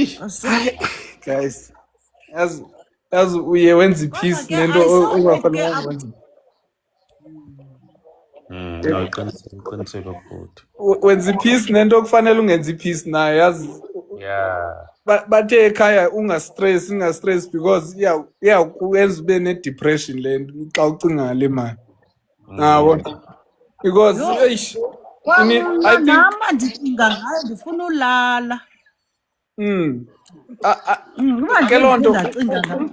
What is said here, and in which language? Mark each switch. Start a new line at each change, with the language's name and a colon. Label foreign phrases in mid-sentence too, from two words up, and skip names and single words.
Xhosa: guys as uye wenza ipeace nento ongafanele wenza
Zulu: no, qiniseko futhi.
Xhosa: wenza ipeace nento okufanele ungenza ipeace nayo yazi
English: Yeah.
Xhosa: bathe ekhaya ungastress because kuyenza ube ne-depression le nto xa ucinga ngale mali nabo because eish
English: I think
Xhosa: Nama ndicinga ngayo ndifuna ulala. ke loo nto Ndacinga ngayo.